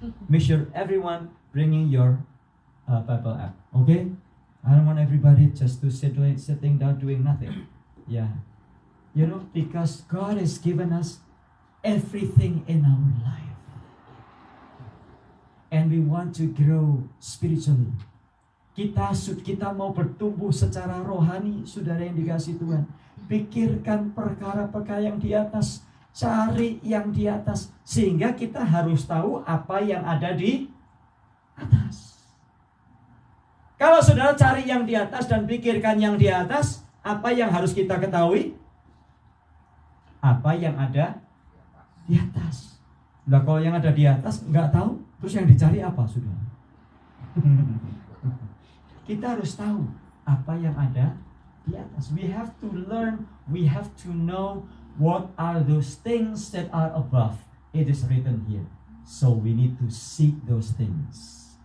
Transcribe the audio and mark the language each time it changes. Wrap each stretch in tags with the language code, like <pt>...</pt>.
<en>Make sure everyone bringing your Bible app. Okay? I don't want everybody just to sitting down doing nothing. Yeah. You know, because God has given us everything in our life. And we want to grow spiritually.</en> <id>Kita mau bertumbuh secara rohani, saudara yang dikasih Tuhan. Pikirkan perkara-perkara yang di atas, cari yang di atas, sehingga kita harus tahu apa yang ada di atas. Kalau saudara cari yang di atas dan pikirkan yang di atas, apa yang harus kita ketahui? Apa yang ada di atas. Nah, kalau yang ada di atas nggak tahu, terus yang dicari apa, saudara? Kita harus tahu apa yang ada di atas.</id> <en>We have to learn, we have to know what are those things that are above. It is written here. So we need to seek those things.</en>